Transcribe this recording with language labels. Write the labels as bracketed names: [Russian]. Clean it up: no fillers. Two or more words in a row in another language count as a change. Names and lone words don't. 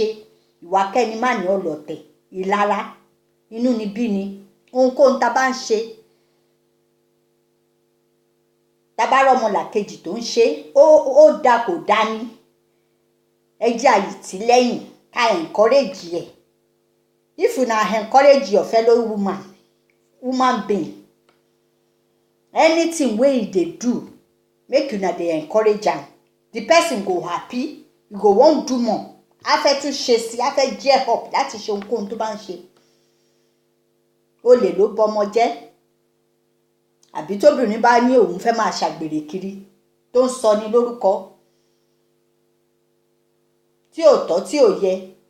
[Yoruba] Ìwà kẹ́ni má ní ọlọ̀tẹ̀, ìlara, inú ni bí ni. Ohunkóhun tá bá ń ṣe, tá bá rọ́mọlàkejì tó ń ṣe, ó dá kò dá ní. Ẹ jẹ́ a tì lẹ́yìn, ká encourage ẹ̀. [Nigerian Pidgin] If una encourage your fellow human being, anything wey e dey do, make una dey encourage am. The person go happy, you go wan do more. [Yoruba] A fẹ́ tún ṣe sí, a fẹ́ jẹ́ up láti ṣe ohunkóhun tó bá ń ṣe. Olè ló bọmọ jẹ́. Àbí tóbìnrin bá ní òun fẹ́ máa ṣàgbèrè kiri tó ń sọ ní lórúkọ tí ò tọ́ tí ò yẹ.